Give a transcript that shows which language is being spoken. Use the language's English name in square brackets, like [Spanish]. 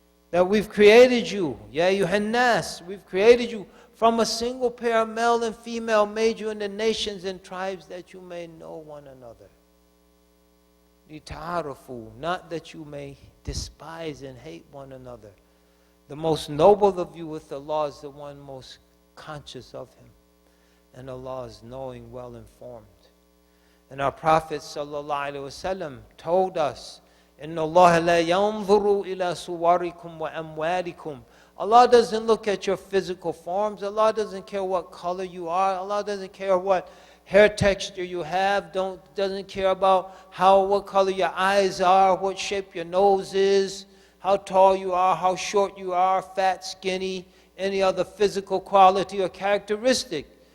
[English] That we've created you, Ya Yuhannas, we've created you from a single pair of male and female, made you into nations and tribes that you may know one another. [Arabic] لِتَعَارَفُوا, [English] not that you may despise and hate one another. The most noble of you with Allah is the one most conscious of Him. And Allah is knowing, well informed. And our Prophet ﷺ told us, [Arabic] إِنَّ اللَّهَ لَا يَنْظُرُ إِلَى صُوَرِكُمْ وَأَمْوَالِكُمْ. [English] Allah doesn't look at your physical forms. Allah doesn't care what color you are. Allah doesn't care what hair texture you have. Doesn't care about what color your eyes are, what shape your nose is, how tall you are, how short you are, fat, skinny, any other physical quality or characteristic.